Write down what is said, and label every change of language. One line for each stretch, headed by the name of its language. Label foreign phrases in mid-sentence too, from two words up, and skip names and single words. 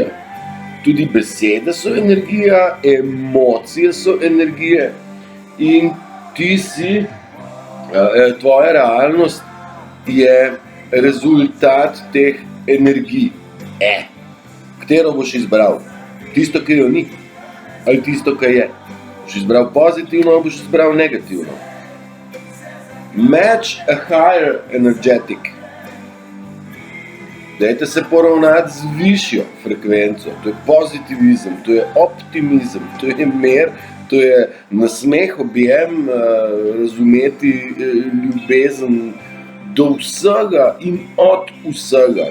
Slovenian: Tudi besede so energija, emocije so energije in ti si, tvoja realnost je rezultat teh energij. Katero boš izbral? Tisto, ki jo ni? Ali tisto, ki je? Boš izbral pozitivno ali boš izbral negativno?
English: Match a higher energetic.
Slovenian: Dajte se poravnati z višjo frekvenco, to je pozitivizem, to je optimizem, to je mer, to je nasmeh, objem, razumeti ljubezen do vsega in od vsega.